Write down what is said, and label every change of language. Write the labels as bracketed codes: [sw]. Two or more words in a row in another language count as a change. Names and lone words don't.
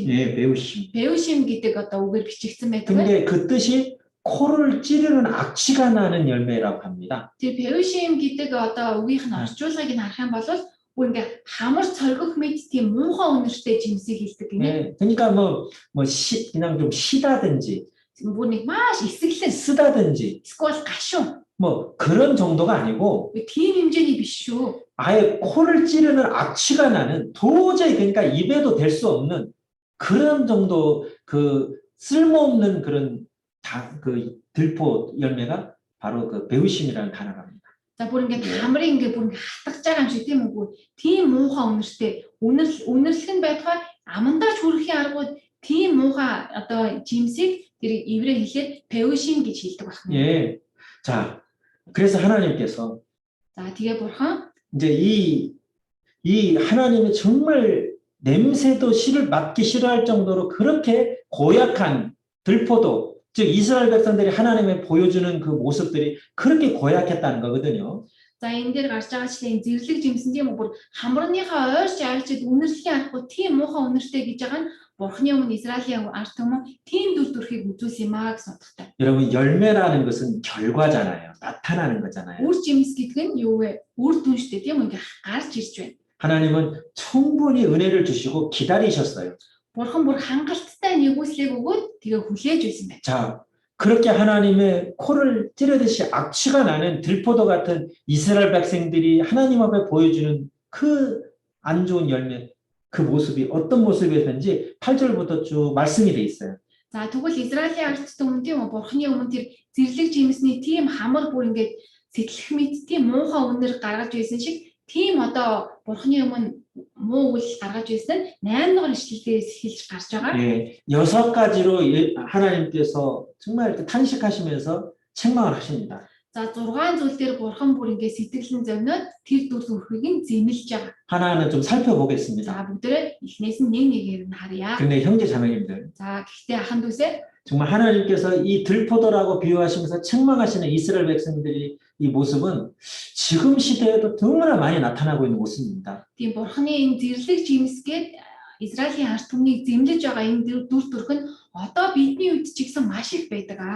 [ko] 예, 배우심. [mn] 배우심 гэдэг одоо үгээр бичигдсэн байдаг байна. [ko] 근데 그 뜻이 코를 찌르는 악취가 나는 열매라고 합니다. [mn] Тэр 배우심 гэдэг одоо үгийнх нь орчуулгыг нь харах юм бол бүр ингээ хамар цоргох мэд тийм муухай үнэртэй жимсийг хэлдэг гинэ. [ko] 예, 그러니까 그냥 좀 시다든지 [mn] Бүр нэг маш эсэглэн [ko] 쓰다든지 [mn] эсвэл гашуун [ko] 그런 정도가 아니고 [mn] тийм хэмжээний биш шүү. [ko] 아예 코를 찌르는 악취가 나는 도저히 그러니까 입에도 댈 수 없는 그런 정도 그 쓸모없는 그런 그 들포 열매가 바로 그 배우심이라는 단어랍니다. [mn] За бүр ингээ хамрын ингээ бүр ингээ хатгаж байгаа юм шиг тийм үгүй. Тийм муухай үнэртэй үнэрлэх нь байтугай амандаа ч хүрэхийн аргууд тийм муухай одоо жимсийг тэр еврей хэлээр 배우심 гэж хэлдэг байна. [ko] 예. 자, 그래서 하나님께서 [mn] За тэгээ бурхан [ko] 이제 이 하나님이 정말 냄새도 맡기 싫어할 정도로 그렇게 고약한 들포도 즉 이스라엘 백성들이 하나님의 보여주는 그 모습들이 그렇게 고약했다는 거거든요. [mn] за энэ дээр гарч байгаа чинь зэрлэг жимсэн тийм үү бүр хамрынхаа ойрч айлчид үнэрлэхийн аргагүй тийм муухай үнэртэй гэж байгаа нь бурхны өмнө Израилийн ард түмэн тийм дүр төрхийг үзүүлсэн юм аа гэсэн утгатай. [ko] 여러분 열매라는 것은 결과잖아요. 나타나는 거잖아요. [mn] Үр жимс гэдэг нь юу вэ? Үр дүн шүү дээ тийм үү? Ингээ гарч ирж байна. [ko] 하나님은 충분히 은혜를 주시고 기다리셨어요. [mn] Бурхан бүр хангалттай нэгүслийг өгөөд тэгээ хүлээж байсан байна. [ko] 자, 그렇게 하나님의 코를 찌르듯이 악취가 나는 들포도 같은 이스라엘 백성들이 하나님 앞에 보여주는 그 안 좋은 열매, 그 모습이 어떤 모습이었는지 8절부터 쭉 말씀이 돼 있어요. [mn] За тэгвэл Израилийн ард түмэн тийм үү? Бурханы өмнө тэр зэрлэг жимсний тийм хамар бүр ингээд сэтлэх мэт тийм муухай үнэр гаргаж байсан шиг тийм одоо бурханы өмнө муу үйл гаргаж байсан нь 8 дугаар ишлэлээс хэлж гарч байгаа. [ko] 예, 6가지로 하나님께서 정말 이렇게 탄식하시면서 책망을 하십니다. [mn] За 6 зүйл дээр бурхан бүр ингээд сэтгэлэн зовноод тэр дүр төрхийг нь зэмлэж байгаа. [ko] 하나하나 좀 살펴보겠습니다. [mn] За бүгдээ эхнээс нь нэг нэгээр нь харъя. [ko] 근데 형제 자매님들, [mn] За гэхдээ ахын дүүсээ [ko] 정말 하나님께서 이 들포도라고 비유하시면서 책망하시는 이스라엘 백성들이 이 모습은 지금 시대에도 너무나 많이 나타나고 있는 모습입니다. [mn] тийм бурханы энэ зэрлэг жимсгээд Израилийн ард түмнийг зэмлэж байгаа энэ дүр төрх нь одоо бидний үед ч гэсэн маш их байдаг аа.